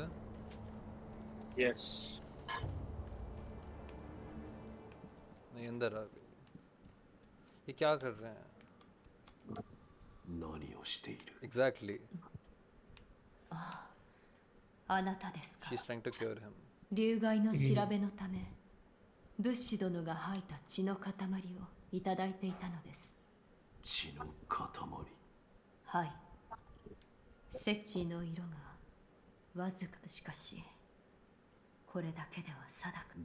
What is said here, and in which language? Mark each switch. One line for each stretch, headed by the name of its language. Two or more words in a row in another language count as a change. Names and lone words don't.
Hindi: यस। नहीं, अंदर आ गई। ये क्या कर रहे हैं?
Japanese: 何をしている
English: Exactly.
Japanese: あなたですか。
English: She's trying to cure him.
Japanese: 流害の調べのため、ブッシュ殿が吐いた血の塊をいただいていたのです。血の塊はい。血の色がわずかしかし、これだけでは定か。